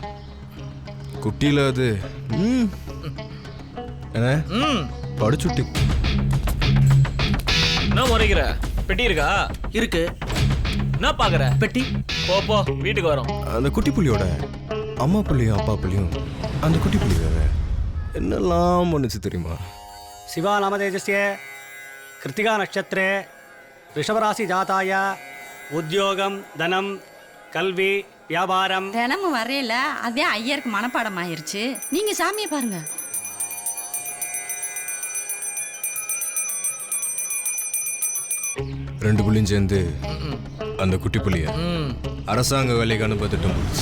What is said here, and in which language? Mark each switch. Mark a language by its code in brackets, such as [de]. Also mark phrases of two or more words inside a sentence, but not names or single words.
[ta] குட்டியில் அது என்ன படுச்சுட்டி. என்ன முறைக்கிற? பெட்டி இருக்கா? இருக்கு. என்ன பாக்குற? பெட்டி. போ வீட்டுக்கு வரோம். அந்த குட்டி புலியோட அம்மா புள்ளியும் அப்பா புள்ளியும் அந்த குட்டி புள்ளிக்காக என்னெல்லாம் பண்ணுச்சு தெரியுமா? [sa] शिवा नामतेजस्य कृत्तिका नक्षत्रे ऋषभराशि जाताय उद्योगम धनम [ta] கல்வி வியாபாரம். தினமும் வரையில அதே ஐயருக்கு மனப்பாடம் ஆயிருச்சு. நீங்க சாமியை பாருங்க. ரெண்டு புள்ளியும் சேர்ந்து அந்த குட்டி புள்ளிய அரசாங்க வேலைக்கு அனுப்ப திட்டம் போடுச்சு.